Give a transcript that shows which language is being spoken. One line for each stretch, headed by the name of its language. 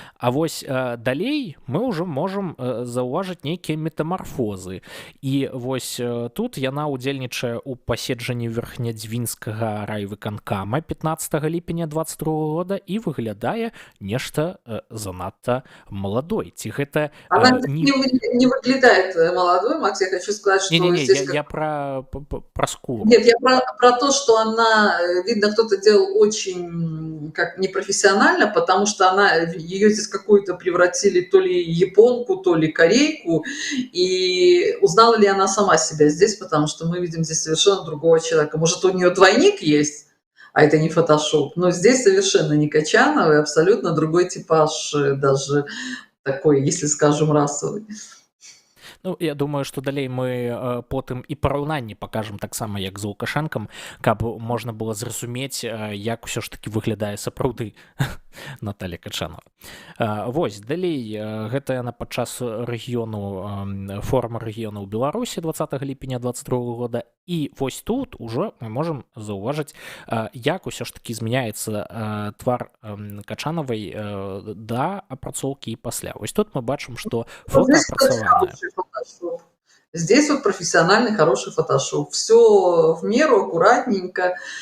Belarusian: А вось далей мы ўжо можам заўважыць нейкія метамарфозы. І вось тут яна ўдзельнічае ў паседжанні верхнядзвінскага райвыканкама 15 ліпеня 2022 года і выглядае нешта занадта молодой. Гэта
Russian: Она не выглядает молодой, Макс, я хочу сказать, что здесь... я про скулу. Нет, я про то, что она, видно, кто-то делал очень как непрофессионально, потому что ее здесь какую-то превратили то ли японку, то ли корейку, и узнала ли она сама себя здесь, потому что мы видим здесь совершенно другого человека. Может, у нее двойник есть, а это не фотошоп. Но здесь совершенно не Качанова, абсолютно другой типаж, даже такой, если скажем, расовый.
Belarusian: Ну, я думаю, што далей мы потым і параўнанні пакажам таксама, як з Лукашэнкам, каб можна было зразумець, як усё ж такі выглядае сапраўды Наталья Качанова. Вось, далей, гэта яна падчас форума рэгіёну ў Беларусі 20 ліпеня 2022 года. І вось тут ужо мы можам заўважыць, як усё ж такі змяняецца твар Качанавай да апрацоўкі і пасля. Вось тут мы бачым, што фота апрацаванае.
Russian: Здесь вот профессиональный, хороший фотошоп. Все в меру, аккуратненько.